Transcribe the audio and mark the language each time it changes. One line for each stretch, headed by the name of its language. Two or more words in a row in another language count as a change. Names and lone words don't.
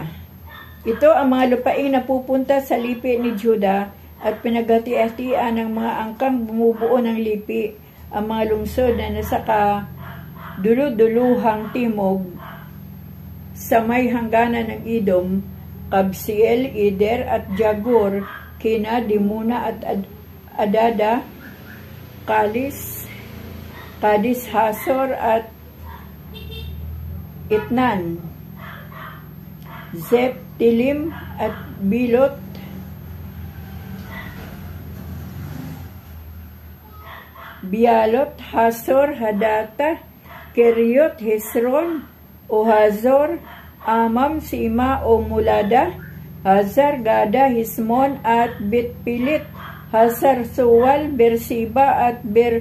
Filipino: Ito ang mga lupaing napupunta sa lipi ni Juda at pinaghati-hatian ng mga angkang bumubuo ng lipi. Ang mga lungsod na nasa kaduluduluhang timog sa may hangganan ng Edom, Kabseel, Eder at Jagur, Kina, Dimuna at Adada, Kadis, Hasor at Itnan, Zep, Tilim at Bilot, Bialot, Hasor, Hadata, Keriot, Hesron, o Hazor, Amam, Sima o Mulada, Hazar, Gada, Hismon at Bitpilit, Hazar Suwal, Bersiba at